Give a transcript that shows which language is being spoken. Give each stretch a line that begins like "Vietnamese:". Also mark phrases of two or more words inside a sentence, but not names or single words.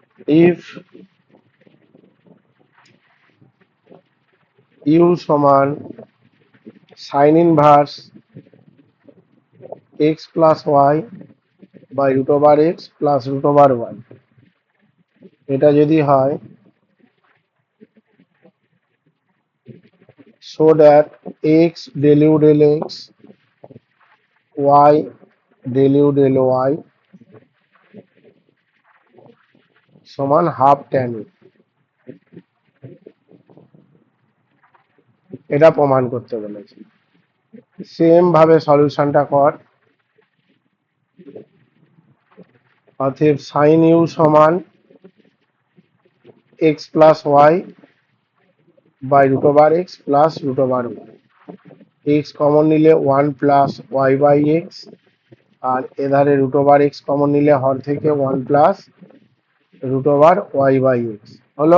English: if u সমান sine inverse x plus y by root over x plus root over y,
Bangla: এটা যদি হয়
English: so that x del u del x y del u del y সমান half tan u,
Bangla: এটা প্রমাণ করতে বলেছি। সেম ভাবে সলিউশনটা কর। অতএব
English: sine u
Bangla: সমান
English: x plus y by root over x plus root over y, x common
Bangla: নিলে
English: one plus y by x,
Bangla: আর এধারে
English: root over x common
Bangla: নিলে হর থেকে
English: one plus root over y by x
Bangla: হলো।